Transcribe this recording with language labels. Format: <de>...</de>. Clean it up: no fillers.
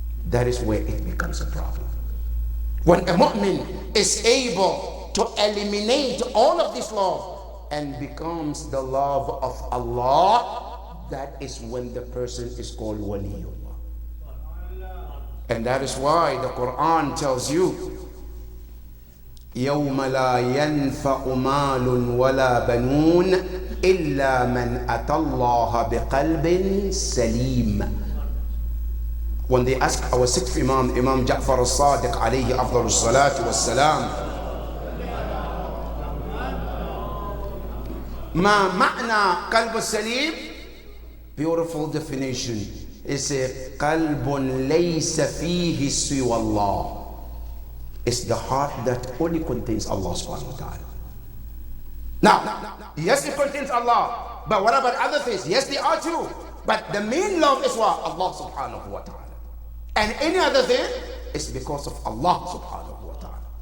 <en>that is where it becomes a problem. When a mu'min is able to eliminate all of this love and becomes the love of Allah, that is when the person is called waliyullah. And that is why the Quran tells you,</en> <ar>يَوْمَ لَا يَنْفَعُ مَالٌ وَلَا بَنُونَ إِلَّا مَنْ أَتَى اللَّهَ بِقَلْبٍ سَلِيمٍ.</ar> <en>When they ask our sixth Imam, Imam Ja'far al-Sadiq alayhi afdal salatu was-salam,</en> <ar>ما معنى قلب السليم?</ar> <en>Beautiful definition. It's a</en> <ar>قلب ليس فيه سوى الله.</ar> <en>It's the heart that only contains Allah subhanahu wa ta'ala. Now, yes, it contains Allah, but what about other things? Yes, they are too. But the main love is what? Allah subhanahu wa ta'ala. And any other thing is because of Allah subhanahu wa ta'ala.</en>